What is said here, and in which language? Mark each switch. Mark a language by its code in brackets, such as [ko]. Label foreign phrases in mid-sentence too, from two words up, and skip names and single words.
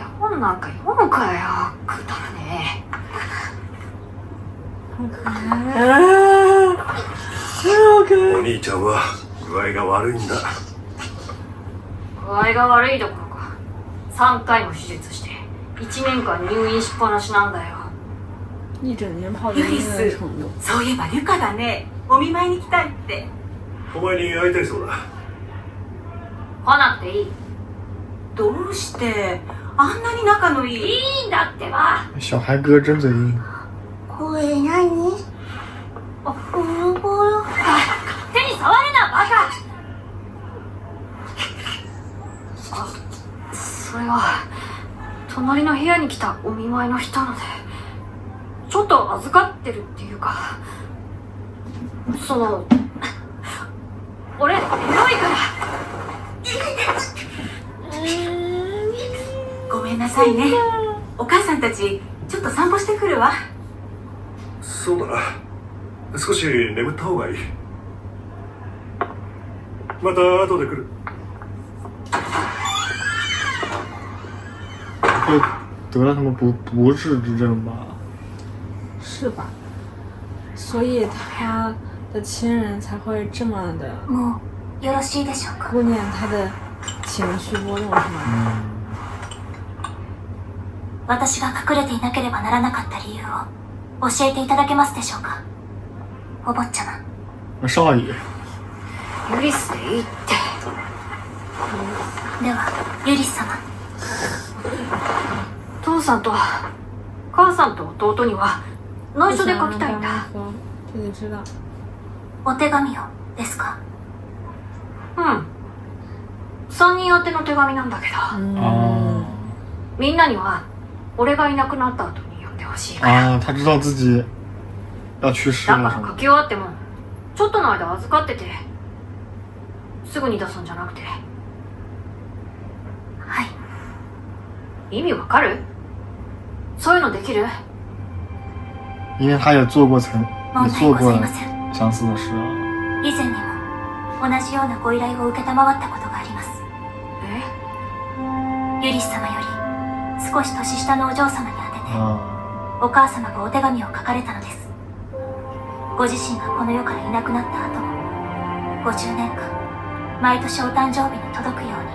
[ja] 絵本なんか読むかよ、くだらねお兄ちゃんは具合が悪いんだ。え。具合が悪いどころか3回も手術して1年間入院しっぱなしなんだよ。 [zh] 一整天泡在医院的程度。 [ja] そういえばルカがね、お見舞いに来たいって。お前に会いたいそうだ。来なくていい。どうしてあんなに仲のいい？いいんだってば。 [zh] 小孩哥真嘴硬。 [ja] これ何？あ、ボロボロ。勝手に触るな、バカ。あ、それは隣の部屋に来たお見舞いの人なので、ちょっと預かってるっていうか、その俺エロいから。ごめんなさいね。お母さんたちちょっと散歩してくるわ。そうだな。少し眠った方がいい。また後で来る。 [zh] 会得了什么不治之症吧？是吧？所以他的亲人才会这么的 [ja] もうよろしいでしょうか。 [zh] 顾念他的情绪波动，是吗？ [ja] 私が隠れていなければならなかった理由を教えていただけますでしょうか、お坊ちゃま。 [zh] 少爷。 [ja] ユリスでいいって。ではユリス様、父さんと母さんと弟には内緒で書きたいんだ。 [zh] 这个知道。 [ja] お手紙をですか？うん。3人宛ての手紙なんだけど、哦みんなには俺がいなくなった後に読んでほしいから。 [zh] 啊，他知道自己要去世 [ja] だ [zh] 了， [ja] から書き終わってもちょっとの間預かってて、すぐに出すんじゃなくて。はい。意味わかる？そういうのできる？ [zh] 因为他也做过也做过 [ja] 問題ございません。 [zh] 相似的事啊。 [ja] 以前にも同じようなご依頼を受けたまわったことがあります。ユリス様より少し年下のお嬢様に宛てて、啊，お母様がお手紙を書かれたのです。ご自身がこの世からいなくなった後も50年間毎年お誕生日に届くように。